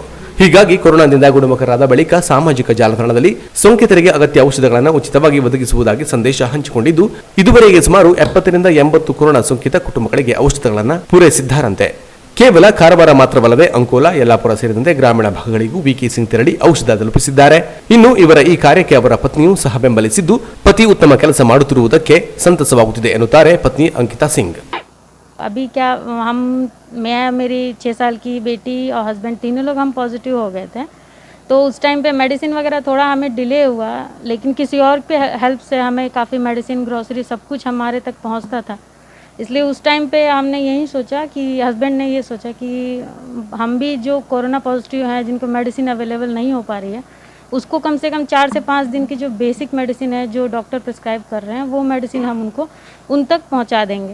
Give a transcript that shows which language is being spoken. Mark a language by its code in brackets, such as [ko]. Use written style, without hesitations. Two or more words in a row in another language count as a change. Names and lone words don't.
[kn] ಹೀಗಾಗಿ ಕೊರೋನಾದಿಂದ ಗುಣಮುಖರಾದ ಬಳಿಕ ಸಾಮಾಜಿಕ ಜಾಲತಾಣದಲ್ಲಿ ಸೋಂಕಿತರಿಗೆ ಅಗತ್ಯ ಔಷಧಗಳನ್ನು ಉಚಿತವಾಗಿ ಒದಗಿಸುವುದಾಗಿ ಸಂದೇಶ ಹಂಚಿಕೊಂಡಿದ್ದು, ಇದುವರೆಗೆ ಸುಮಾರು 70 ರಿಂದ 80 ಕೊರೋನಾ ಸೋಂಕಿತ ಕುಟುಂಬಗಳಿಗೆ ಔಷಧಗಳನ್ನು ಪೂರೈಸಿದ್ದಾರಂತೆ. ಕೇವಲ ಕಾರವಾರ ಮಾತ್ರವಲ್ಲದೆ ಅಂಕೋಲಾ, ಯಲ್ಲಾಪುರ ಸೇರಿದಂತೆ ಗ್ರಾಮೀಣ ಭಾಗಗಳಿಗೂ ವಿಕೆ ಸಿಂಗ್ ತೆರಳಿ ಔಷಧ ತಲುಪಿಸಿದ್ದಾರೆ. ಇನ್ನು ಇವರ ಈ ಕಾರ್ಯಕ್ಕೆ ಅವರ ಪತ್ನಿಯೂ ಸಹ ಬೆಂಬಲಿಸಿದ್ದು, ಪತಿ ಉತ್ತಮ ಕೆಲಸ ಮಾಡುತ್ತಿರುವುದಕ್ಕೆ ಸಂತಸವಾಗುತ್ತಿದೆ ಎನ್ನುತ್ತಾರೆ ಪತ್ನಿ ಅಂಕಿತಾ ಸಿಂಗ್. [hi] अभी क्या मैं मेरी 6 साल की बेटी और हस्बैंड तीनों लोग हम पॉजिटिव हो गए थे, तो उस टाइम पे मेडिसिन वगैरह थोड़ा हमें डिले हुआ, लेकिन किसी और के हेल्प से हमें काफ़ी [en] medicine, grocery [hi] सब कुछ हमारे तक पहुंचता था. इसलिए उस टाइम पे हमने यही सोचा कि हस्बैंड ने ये सोचा कि हम भी जो [en] corona positive [hi] हैं जिनको [en] medicine available [hi] नहीं हो पा रही है, उसको कम से कम 4 से 5 दिन की जो [en] basic medicine [hi] है जो [en] doctor prescribe [hi] कर रहे हैं वो मेडिसिन हम उनको उन तक पहुंचा देंगे.